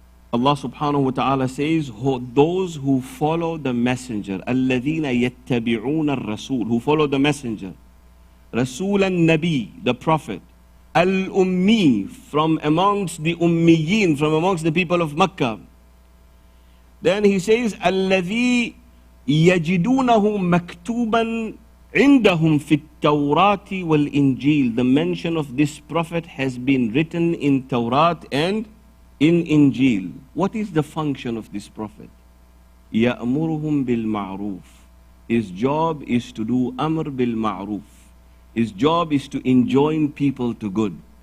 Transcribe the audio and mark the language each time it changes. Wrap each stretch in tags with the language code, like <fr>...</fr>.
<en>Allah subhanahu wa ta'ala says, those who follow the messenger,</en> <ar>الَّذِينَ يَتَّبِعُونَ الرَّسُولَ,</ar> <en>who follow the messenger, Rasul al-Nabi, the Prophet, al-Ummi, from amongst the Ummiyin, from amongst the people of Makkah. Then he says,</en> <ar>الَّذِي يَجِدُونَهُ مَكْتُوبًا عِنْدَهُمْ فِي التَّوْرَاةِ وَالْإِنْجِيلِ.</ar> <en>The mention of this Prophet has been written in Tawrat and in Injil. What is the function of this Prophet?</en> <ar>يَأْمُرُهُمْ بِالْمَعْرُوفِ.</ar> <en>His job is to do amr bil ma'ruf. His job is to enjoin people to good.</en>